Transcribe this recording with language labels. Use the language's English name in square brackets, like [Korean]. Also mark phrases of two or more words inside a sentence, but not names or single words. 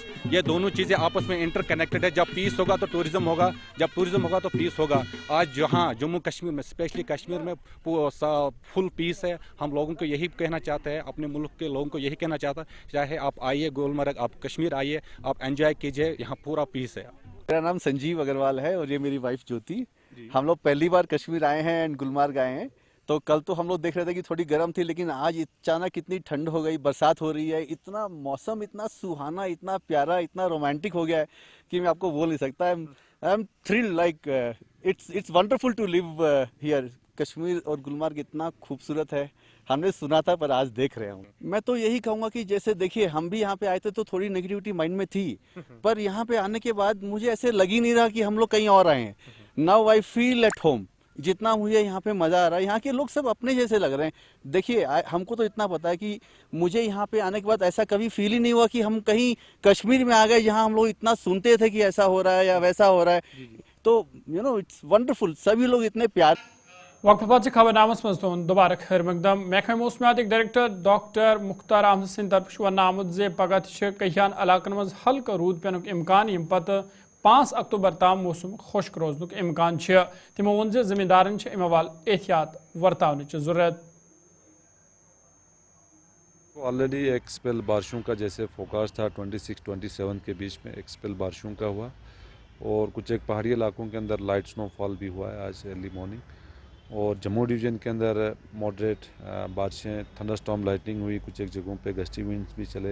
[Urdu] یہ دونوں چیزیں آپس میں [English] inter connected [Urdu] ہے. جب پیس ہوگا تو ٹورزم ہوگا، جب ٹورزم ہوگا تو پیس ہوگا. آج جہاں جموں کشمیر میں، اسپیشلی کشمیر میں [English] full peace [Urdu] ہے. ہم لوگوں کو یہی کہنا چاہتے ہیں، اپنے ملک کے لوگوں کو یہی کہنا چاہتا ہے، چاہے آپ آئیے گلمرگ، آپ کشمیر آئیے، آپ انجوائے کیجیے، یہاں پورا پیس ہے. میرا نام سنجیو اگروال ہے اور یہ میری وائف جوتی. ہم لوگ پہلی بار کشمیر آئے ہیں اینڈ گلمرگ آئے ہیں. تو کل تو ہم لوگ دیکھ رہے تھے کہ تھوڑی گرم تھی، لیکن آج اچانک اتنی ٹھنڈ ہو گئی، برسات ہو رہی ہے، اتنا موسم اتنا سہانا، اتنا پیارا، اتنا رومانٹک ہو گیا ہے کہ میں آپ کو بول نہیں سکتا. [English] I'm thrilled, like it's wonderful to live here. [Urdu] کشمیر اور گلمرگ اتنا خوبصورت ہے، ہم نے سنا تھا پر آج دیکھ رہے ہوں. میں تو یہی کہوں گا کہ جیسے دیکھیے ہم بھی یہاں پہ آئے تھے تو تھوڑی [English] negativity mind [Urdu] میں تھی، پر یہاں پہ آنے کے بعد مجھے ایسے لگ ہی نہیں رہا کہ ہم لوگ کہیں اور آئے ہیں. [English] Now I feel at home. [Urdu] جتنا مجھے یہاں پہ مزہ آ رہا ہے، یہاں کے لوگ سب اپنے جیسے لگ رہے ہیں. دیکھیے ہم کو تو اتنا پتا ہے کہ مجھے یہاں پہ آنے کے بعد ایسا کبھی فیل ہی نہیں ہوا کہ ہم کہیں کشمیر میں آ گئے جہاں ہم لوگ اتنا سنتے تھے کہ ایسا ہو رہا ہے یا ویسا ہو رہا ہے. تو [English] it's wonderful. [Urdu] سبھی لوگ اتنے پیار. [Kashmiri] وقت پتہ خبر نامس مز دوبارہ خیر مقدم. محکمہ موسمیات ڈائریکٹر ڈاکٹر مختار احمد سند طرف ون آمت زِ پگہ کہان علاقن مز ہلکہ رود پینک امکان، یم پتہ 5 اکتوبر تام موسم خشک روزنک امکان. تمو وون زِ زمیندارن ام حوال احتیاط ورتاونچ ضرورت. [Urdu] آلریڈی ایک سپیل بارشوں کا جیسے فوکاس تھا 26-27 کے بیچ میں ایک سپیل بارشوں کا ہوا، اور کچھ ایک پہاڑی علاقوں کے اندر [English] light snowfall [Urdu] بھی ہوا ہے آج [English] early morning. [Urdu] اور جموں ڈویژن کے اندر ماڈریٹ بارشیں، [English] thunderstorm lightning [Urdu] ہوئی، کچھ ایک جگہوں پہ [English] gusty winds [Urdu] بھی چلے.